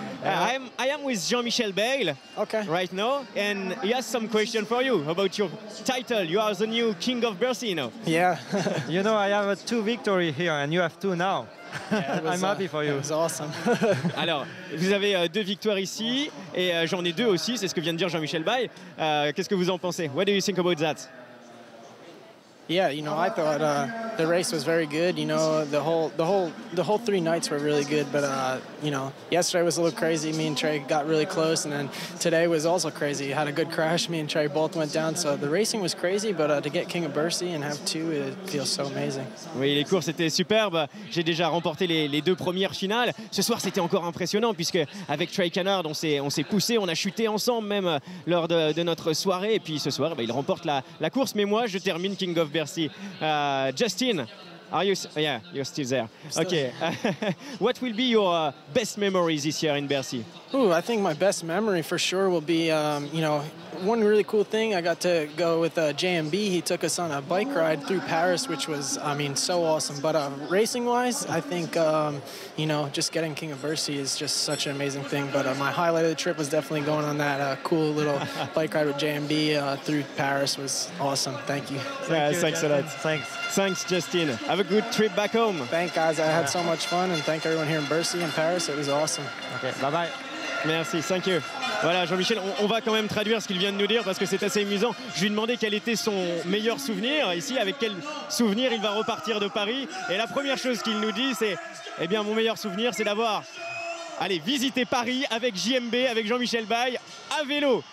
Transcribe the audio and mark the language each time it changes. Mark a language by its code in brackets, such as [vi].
[en] I am with Jean-Michel Bayle right now, and he has some question for you about your title. You are the new King of Bercy now. Yeah. You know, I have 2 victories here, and you have 2 now. Yeah, I'm happy for you. It was awesome. [fr] Alors, vous avez 2 victoires ici, et j'en ai 2 aussi, c'est ce que vient de dire Jean-Michel Bayle. Qu'est-ce que vous en pensez? [en] What do you think about that? Yeah, you know, I thought the race was very good. You know, the whole 3 nights were really good. But you know, yesterday was a little crazy. Me and Trey got really close, and then today was also crazy. Had a good crash. Me and Trey both went down. So the racing was crazy, but to get King of Bercy and have 2, it feels so amazing. [fr] Oui, les courses étaient superbes. J'ai déjà remporté les 2 premières finales. Ce soir, c'était encore impressionnant puisque avec Trey Canard, on s'est poussé, on a chuté ensemble même lors de notre soirée. Et puis ce soir, il remporte la course. Mais moi, je termine [en] King of Bercy. Justin, are you? Yeah, you're still there. Okay. What will be your best memories this year in Bercy? Ooh, I think my best memory for sure will be, you know, one really cool thing. I got to go with JMB. He took us on a bike ride through Paris, which was, I mean, so awesome. But racing-wise, I think, you know, just getting King of Bercy is just such an amazing thing. But my highlight of the trip was definitely going on that cool little bike ride with JMB through Paris. Was awesome. Thank you. Thanks a lot. Thanks, Justin. Have a good trip back home. Thank guys. I had so much fun, and thank everyone here in Bercy and Paris. It was awesome. Okay, bye-bye. [fr] Merci, [en] thank you. [fr] Voilà, Jean-Michel, on va quand même traduire ce qu'il vient de nous dire parce que c'est assez amusant. Je lui ai demandé quel était son meilleur souvenir ici, avec quel souvenir il va repartir de Paris. Et la première chose qu'il nous dit, c'est, eh bien, mon meilleur souvenir, c'est d'avoir, visité Paris avec JMB, avec Jean-Michel Bayle, à vélo.